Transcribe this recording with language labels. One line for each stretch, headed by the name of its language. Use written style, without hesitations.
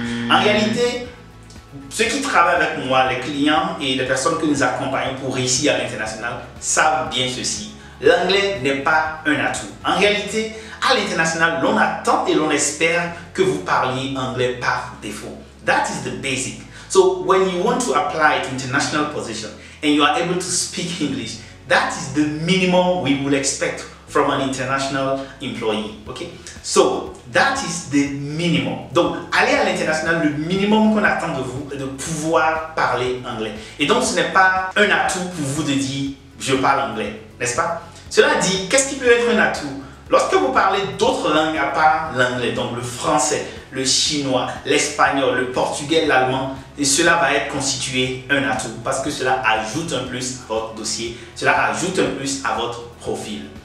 French: En réalité, ceux qui travaillent avec moi, les clients et les personnes que nous accompagnons pour réussir à l'international, savent bien ceci. L'anglais n'est pas un atout. En réalité, à l'international, l'on attend et l'on espère que vous parliez anglais par défaut.
English: That is the basic. So when you want to apply to international position and you are able to speak English, that is the minimum we will expect from an international employee. Okay? So that is the minimum.
French: Donc, aller à l'international, le minimum qu'on attend de vous est de pouvoir parler anglais. Et donc, ce n'est pas un atout pour vous de dire je parle anglais, n'est-ce pas? Cela dit, qu'est-ce qui peut être un atout? Lorsque vous parlez d'autres langues à part l'anglais, donc le français, le chinois, l'espagnol, le portugais, l'allemand, et cela va être constitué un atout parce que cela ajoute un plus à votre dossier, cela ajoute un plus à votre profil.